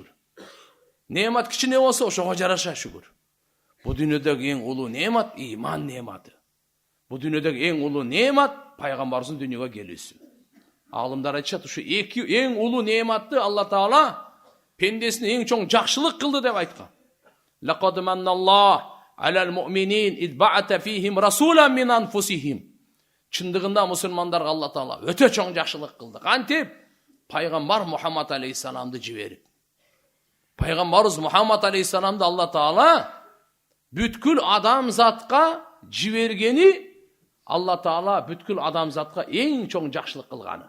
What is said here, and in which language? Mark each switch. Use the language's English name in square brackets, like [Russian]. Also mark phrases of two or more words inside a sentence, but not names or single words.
[Kyrgyz] Неемат кичине болсо, ошого жараша шүгүр. Бу дүйнөдөгү эң улуу неемат иман неематы. Бу дүйнөдөгү эң улуу неемат пайгамбарыбыздын дүйнөгө келүүсү. Алымдар айтышат, ушу эки эң улуу неематты Алла Таала пендесине эң чоң жакшылык кылды деп айткан. [Arabic] لقد منّ الله على المؤمنين إذ بعث فيهم رسولا من أنفسهم. [Kyrgyz] Чындыгында мусулмандарга Алла Таала өтө чоң жакшылык кылды. Кантип? Пайгамбар Мухаммад алейхиссаламды жиберип. Пайгамбарыбыз Мухаммад алейхиссаламды Алла Таала бүткүл адамзатка жибергени, Алла Таала бүткүл адамзатка эң чоң жакшылык кылганы.